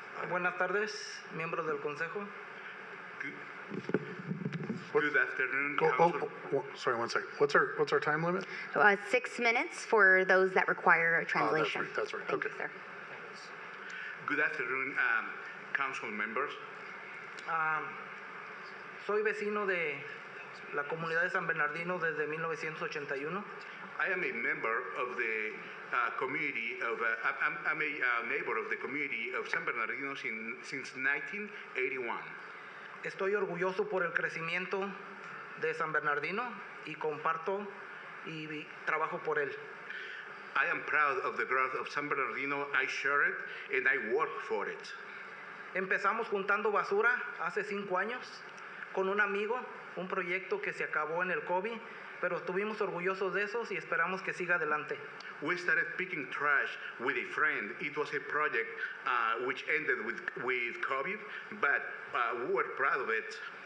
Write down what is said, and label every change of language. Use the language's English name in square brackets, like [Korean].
[Spanish] Buenas tardes, miembros del Consejo. [English] Good afternoon, Council. Sorry, one second. What's our time limit? 6 minutes for those that require a translation. That's right. Thank Okay. you, sir. Good afternoon, council members. [Spanish] Soy vecino de la comunidad de San Bernardino desde 1981. [English] I am a member of the community of, I'm a neighbor of the community of San Bernardino since 1981. [Spanish] Estoy orgulloso por el crecimiento de San Bernardino y comparto y trabajo por él. [English] I am proud of the growth of San Bernardino. I share it and I work for it. [Spanish] Empezamos juntando basura hace 5 años con un amigo, un proyecto que se acabó en el COVID, pero estuvimos orgullosos de esos y esperamos que siga adelante. [English] We started picking trash with a friend. It was a project which ended with COVID, but we were proud of it.